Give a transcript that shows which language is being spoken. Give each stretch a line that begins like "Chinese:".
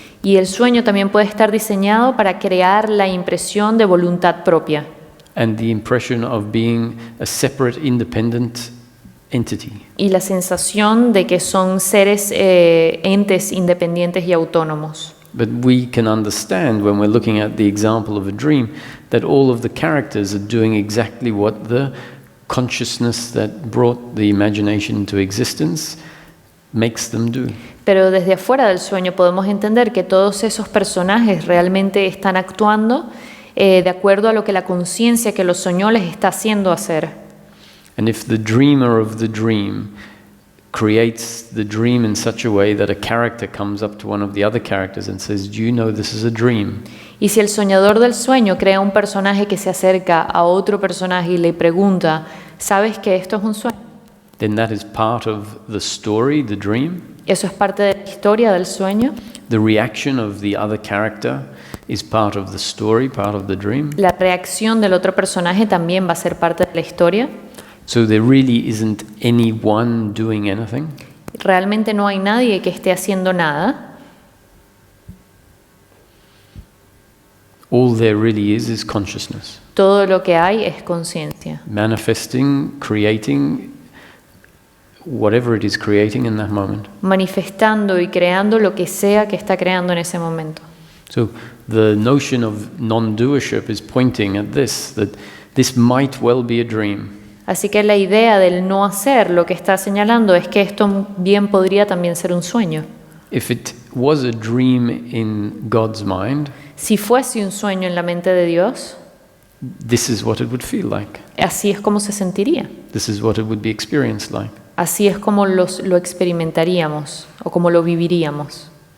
Spanish: Y el sueño también puede estar diseñado para crear la impresión de voluntad propia.
English: And the impression of being a separate, independent entity.
Spanish: Y la sensación de que son seres, entes independientes y autónomos.
English: But we can understand when we're looking at the example of a dream that all of the characters are doing exactly what the consciousness that brought the imagination into existence makes them do.
Spanish: Pero desde afuera del sueño podemos entender que todos esos personajes realmente están actuando de acuerdo a lo que la conciencia que los soñó les está haciendo hacer.
English: And if the dreamer of the dream creates the dream in such a way that a character comes up to one of the other characters and says, "Do you know this is a dream?"
Spanish: Y si el soñador del sueño crea un personaje que se acerca a otro personaje y le pregunta, ¿sabes que esto es un sueño?
English: Then that is part of the story, the dream.
Spanish: Eso es parte de la historia del sueño.
English: The reaction of the other character is part of the story, part of the dream.
Spanish: La reacción del otro personaje también va a ser parte de la historia.
English: So there really isn't anyone doing anything.
Spanish: Realmente no hay nadie que esté haciendo nada.
English: All there really is consciousness.
Spanish: Todo lo que hay es conciencia.
English: Manifesting, creating, whatever it is creating in that moment.
Spanish: Manifestando y creando lo que sea que está creando en ese momento.
English: So the notion of non-doership is pointing at this, that this might well be a dream.
Spanish: Así que la idea del no hacer lo que está señalando es que esto bien podría también ser un sueño.
English: If it was a dream in God's mind,
Spanish: Si fuese un sueño en la mente de Dios,
English: this is what it would feel like.
Spanish: así es como se sentiría.
English: This is what it would be experienced like.
Spanish: Así es como lo experimentaríamos o como lo viviríamos.